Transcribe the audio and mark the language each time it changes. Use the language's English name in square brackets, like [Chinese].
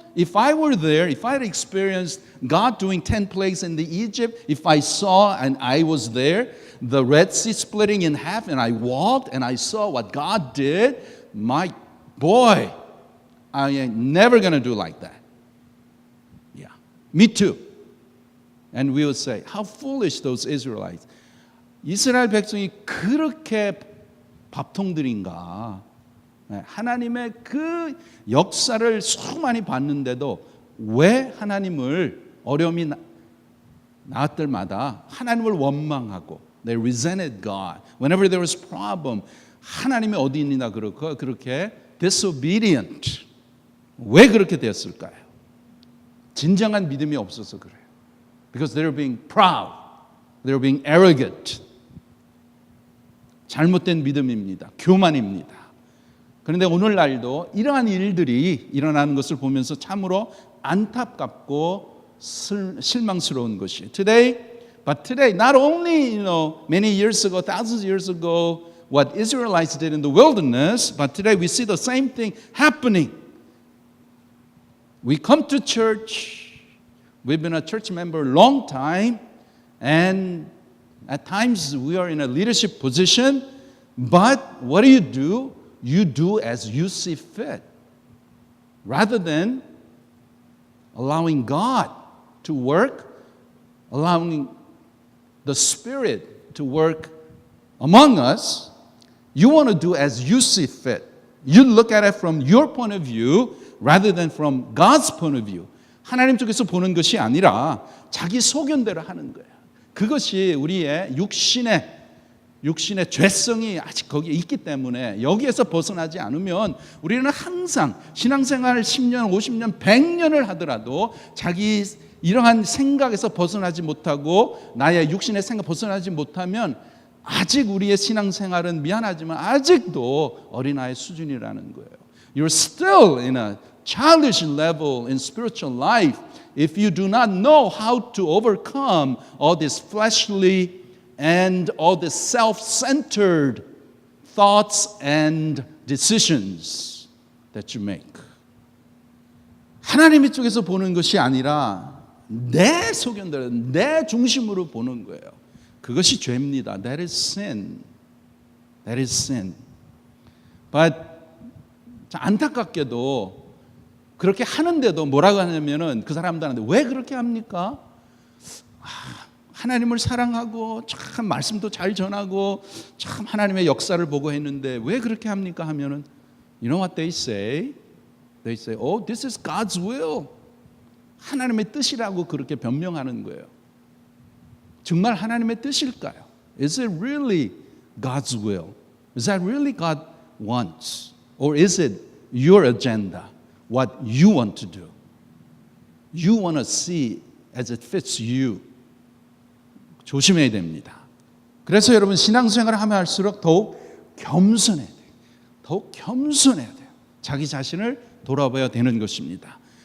[English] If I were there, if I had experienced God doing 10 plagues in the Egypt, if I saw and I was there, the Red Sea splitting in half and I walked and I saw what God did, my boy, I ain't never going to do like that. Yeah, me too. And we would say, how foolish those Israelites. [Korean] 이스라엘 백성이 그렇게 밥통들인가. 하나님의 그 역사를 수많이 봤는데도 왜 하나님을 어려움이 나을 때마다 하나님을 원망하고 [English] they resented God. Whenever there was problem, [Korean] 하나님이 어디 있느냐 그렇게 [English] disobedient. [Korean] 왜 그렇게 됐을까요? 진정한 믿음이 없어서 그래요. [English] Because they were being proud. They were being arrogant. [Korean] 잘못된 믿음입니다. 교만입니다. 그런데 오늘날도 이러한 일들이 일어나는 것을 보면서 참으로 안타깝고 실망스러운 것이에요. [English] But today, not only many years ago, thousands of years ago, what Israelites did in the wilderness, but today we see the same thing happening. We come to church. We've been a church member a long time, and at times we are in a leadership position. But what do? You do as you see fit, rather than allowing God to work, allowing the Spirit to work among us. You want to do as you see fit. You look at it from your point of view rather than from God's point of view. [Korean] 하나님 쪽에서 보는 것이 아니라 자기 소견대로 하는 거예요. 그것이 우리의 육신의 육신의 죄성이 아직 거기에 있기 때문에 여기에서 벗어나지 않으면 우리는 항상 신앙생활 10년, 50년, 100년을 하더라도 자기 이러한 생각에서 벗어나지 못하고 나의 육신의 생각 벗어나지 못하면 아직 우리의 신앙생활은 미안하지만 아직도 어린아이 수준이라는 거예요. [English] You're still in a childish level in spiritual life if you do not know how to overcome all this fleshly and all the self-centered thoughts and decisions that you make. [Korean] 하나님의 쪽에서 보는 것이 아니라 내 소견대로 내 중심으로 보는 거예요. 그것이 죄입니다. [English] That is sin. That is sin. [Korean] But 안타깝게도 그렇게 하는데도 뭐라고 하냐면은 그 사람들한테 왜 그렇게 합니까? 하나님을 사랑하고 참 말씀도 잘 전하고 참 하나님의 역사를 보고 했는데 왜 그렇게 합니까? [English] 하면은 You know what they say? They say, oh, this is God's will. [Korean] 하나님의 뜻이라고 그렇게 변명하는 거예요. 정말 하나님의 뜻일까요? [English] Is it really God's will? Is that really God wants? Or is it your agenda? What you want to do? You want to see as it fits you. [Korean] 조심해야 됩니다. 그래서 여러분 신앙생활을 하면 할수록 더욱 겸손해야 돼요. 더욱 겸손해야 돼요. 자기 자신을 돌아봐야 되는 것입니다.